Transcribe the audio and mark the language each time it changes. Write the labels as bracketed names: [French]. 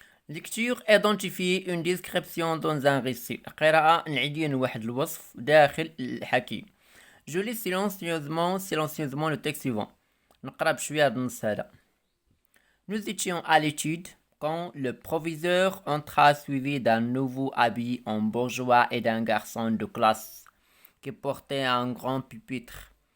[French] Lecture identifie une description dans un récit. [Arabic] قراءة نعدين واحد الوصف داخل الحكي. [French] Je lis silencieusement le texte suivant. [Arabic] نقرا بشوية هاد النص هذا. [French] Nous étions à l'étude quand le proviseur entra suivi d'un nouveau habit en bourgeois et d'un garçon de classe qui portait un grand pupitre.